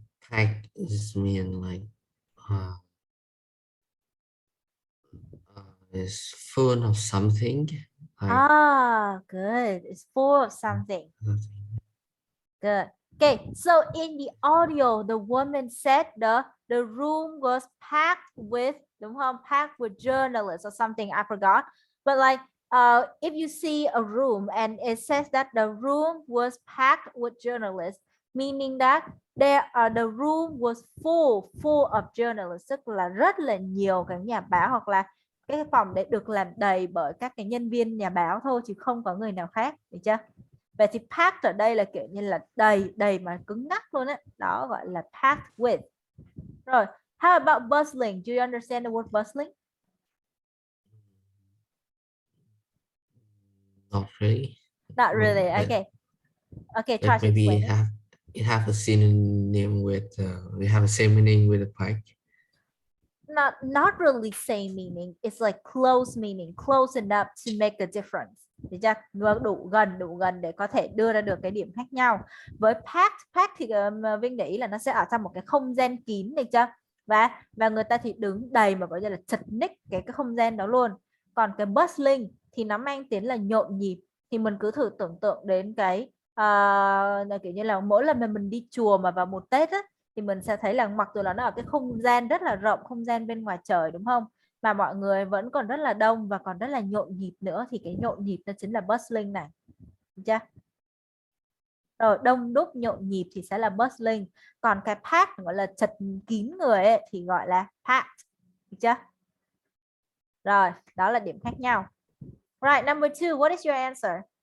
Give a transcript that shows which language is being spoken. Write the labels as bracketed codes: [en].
[en] Pack is mean like is full of something. Like Good. It's full of something. Good. Okay, so in the audio, the woman said the room was packed with, [vi] đúng không? [en] Packed with journalists or something, I forgot. But like, if you see a room and it says that the room was packed with journalists, meaning that the room was full of journalists, [vi] tức là rất là nhiều các nhà báo, hoặc là cái phòng đấy được làm đầy bởi các cái nhân viên nhà báo thôi, chứ không có người nào khác, được chưa? Vậy thì packed ở đây là kiểu như là đầy mà cứng ngắc luôn á, đó gọi là packed with. [en] Rồi, how about bustling? Do you understand the word bustling? Not really. Not really. Okay. Okay, try But to maybe explain it have a synonym with we have a same meaning with the pack. Not really same meaning. It's like close meaning, close enough to make a difference. [vi] Được chưa? Đủ gần để có thể đưa ra được cái điểm khác nhau. Với packed thì Vinh để ý là nó sẽ ở trong một cái không gian kín, được chưa? Và người ta thì đứng đầy mà gọi là chật ních cái không gian đó luôn. Còn cái bustling thì nó mang tiếng là nhộn nhịp. Thì mình cứ thử tưởng tượng đến cái kiểu như là mỗi lần mà mình đi chùa mà vào một Tết á, thì mình sẽ thấy là mặc dù là nó ở cái không gian rất là rộng, không gian bên ngoài trời, đúng không? Mà mọi người vẫn còn rất là đông và còn rất là nhộn nhịp nữa, thì cái nhộn nhịp nó chính là bustling này. Được chưa? Rồi đông đúc nhộn nhịp thì sẽ là bustling. Còn cái packed gọi là chật kín người ấy, thì gọi là packed. Được chưa? Rồi, đó là điểm khác nhau. [en] Right, number 2, what is your answer?